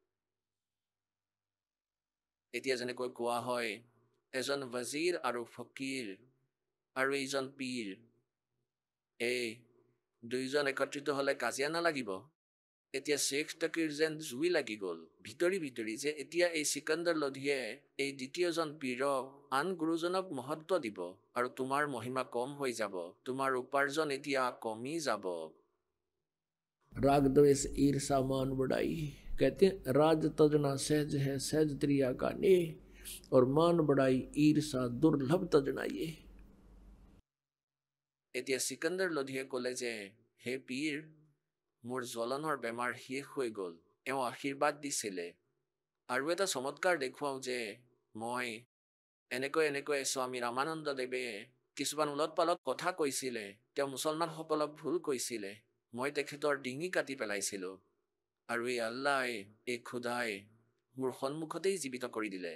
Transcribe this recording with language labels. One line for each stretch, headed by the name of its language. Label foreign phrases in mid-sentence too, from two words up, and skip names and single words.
Assamese: এতিয়া যেনেকৈ কোৱা হয় এজন ৱজীৰ আৰু ফকীৰ আৰু এইজন পীৰ, এই দুইজন একত্ৰিত হ'লে কাজিয়া নালাগিব। এতিয়া শ্বেখ তকিৰ যেন জুই লাগি গ'ল ভিতৰি ভিতৰি, যে এতিয়া এই চিকান্দাৰ লোধীয়ে এই দ্বিতীয়জন পীৰক আন গুৰুজনক মহত্ব দিব, আৰু তোমাৰ মহিমা কম হৈ যাব, তোমাৰ উপাৰ্জন এতিয়া কমি যাব।
Hindi: राग द्वेष ईर्षा मान बढ़ाई, कहते हैं राज तजना सहज है सहज त्रिया का ने, और मान बढ़ाई ईर्षा दुर्लभ तजना ये।
Assamese: এতিয়া চিকান্দাৰ লোধীয়ে ক'লে যে হে পীৰ, মোৰ জ্বলনৰ বেমাৰ শেষ হৈ গ'ল। তেওঁ আশীৰ্বাদ দিছিলে, আৰু এটা চমৎকাৰ দেখুৱাওঁ যে মই এনেকৈ স্বামী ৰামানন্দ দেৱে কিছুমান উলট পালট কথা কৈছিলে, তেওঁ মুছলমানসকলক ভুল কৈছিলে, মই তেখেতৰ ডিঙি কাটি পেলাইছিলোঁ, আৰু এই আল্লাই, এই খুদাই মোৰ সন্মুখতেই জীৱিত কৰি দিলে।